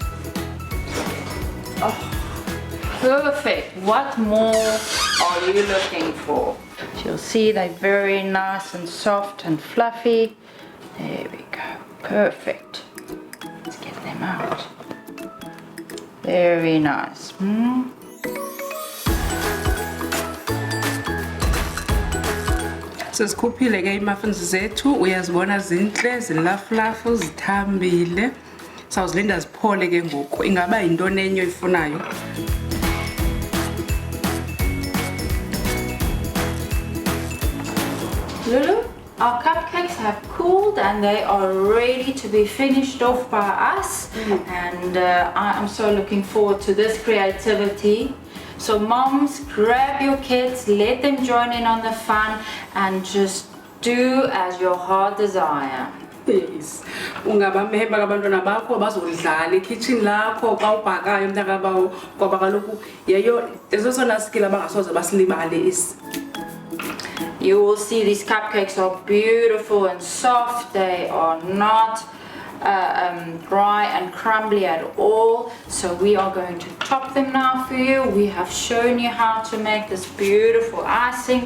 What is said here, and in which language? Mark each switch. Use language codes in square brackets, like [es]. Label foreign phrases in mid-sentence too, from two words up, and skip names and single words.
[en] Oh, perfect. What more are you looking for? You'll see they're very nice and soft and fluffy. There we go, perfect. Let's get them out. Very nice. [xh] Sesikhuphile ke i-muffins zethu, uyazibona zinhle, zilafulafu, zithambile. Sawuzilinda ziphole ke ngoku. Ingaba yintoni enye oyifunayo? [en] Lulu, our cupcakes have cooled and they are ready to be finished off by us. And I am so looking forward to this creativity. So moms, grab your kids, let them join in on the fun and just do as your heart desire. Yes. [xh] Ungabameheba abantwana bakho bazodlala ekitchen lakho xa ubhakayo mntakabawo ngoba kaloku yeyo ezosona skill abangasoze basilibale isi. [en] You will see these cupcakes are beautiful and soft. They are not dry and crumbly at all. So we are going to top them now for you. We have shown you how to make this beautiful icing.